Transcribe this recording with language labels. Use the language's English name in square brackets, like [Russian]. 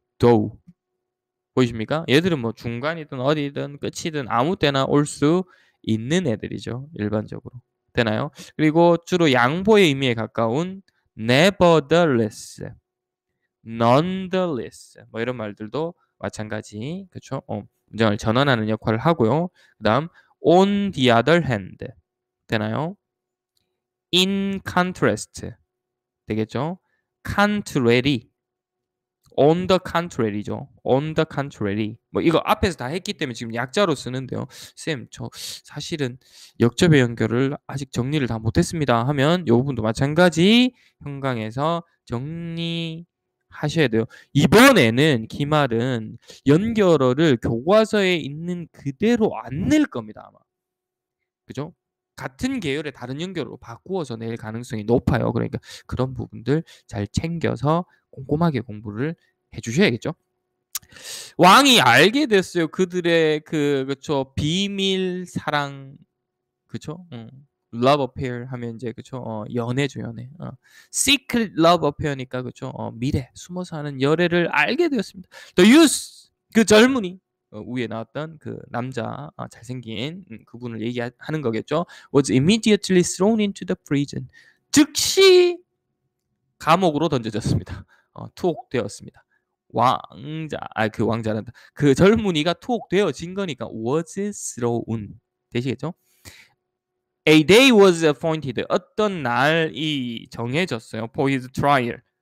[Korean] though 보이십니까? 얘들은 뭐 중간이든 어디든 끝이든 아무 때나 올 수 있는 애들이죠. 일반적으로. 되나요? 그리고 주로 양보의 의미에 가까운 nevertheless, nonetheless 뭐 이런 말들도 마찬가지 그쵸? 문장을 전환하는 역할을 하고요. 그다음 [English] on the other hand [Korean] 되나요? [English] in contrast [Korean] 되겠죠? [English] contrary on the contrary죠. on the contrary. [Korean] 뭐 이거 앞에서 다 했기 때문에 지금 약자로 쓰는데요. 쌤, 저 사실은 역접의 연결을 아직 정리를 다 못했습니다. 하면 요 부분도 마찬가지 현강에서 정리하셔야 돼요. 이번에는 기말은 연결어를 교과서에 있는 그대로 안 낼 겁니다. 아마. 그죠? 같은 계열의 다른 연결로 바꾸어서 낼 가능성이 높아요. 그러니까 그런 부분들 잘 챙겨서 꼼꼼하게 공부를 해 주셔야겠죠. 왕이 알게 됐어요. 그들의 그쵸 비밀 사랑 그쵸? [English] love affair [Korean] 하면 이제 그쵸? 연애죠, 연애. [English] secret love affair니까 [Korean] 그쵸? 미래 숨어서 하는 열애를 알게 되었습니다. [English] The youth [Korean] 그 젊은이 위에 나왔던 그 남자 잘생긴 그분을 얘기하는 거겠죠. [English] Was immediately thrown into the prison. [Korean] 즉시 감옥으로 던져졌습니다. 투옥되었습니다. 왕자, 그 왕자란다. 그 젊은이가 투옥되어진 거니까 [English] was thrown [Korean] 되시겠죠? [English] A day was appointed. [Korean] 어떤 날이 정해졌어요. [English] For his trial.